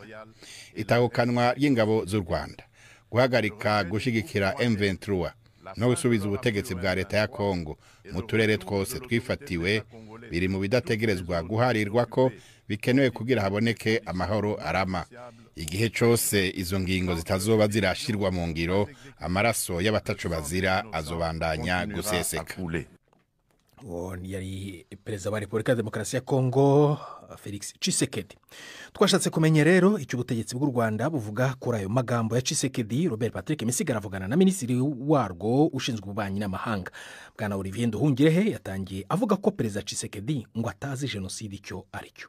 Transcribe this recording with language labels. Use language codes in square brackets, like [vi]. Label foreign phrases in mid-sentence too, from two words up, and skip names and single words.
[rn] Itahukanwa ry'ingabo z'u Rwanda, guhagarika gushigikira M23 no gusubiza ubutegetsi bwa leta ya Kongo mu turere twose twifatiwe biri mu bidategerezwa guharirwa ko bikenewe kugira haboneke amahoro arama. Igihe cyose izo ngingo zitazoba zirashirwa mu ngiro, amaraso y'abatacu bazira azobandanya guseseka. Yari perezida wa Repubulika ya Demokarasi ya Kongo Felix Tshisekedi. [rw] Twashatse kumenya rero icyo ubutegetsi bw'u Rwanda buvuga kuri ayo magambo ya Tshisekedi. Robert Patrick Misigaro avugana na minisitiri warwo ushinzwe ububanyi n'amahanga Bwana Olivier Nduhungirehe, yatangiye avuga ko perezida Tshisekedi ngo atazi jenoside icyo ari cyo.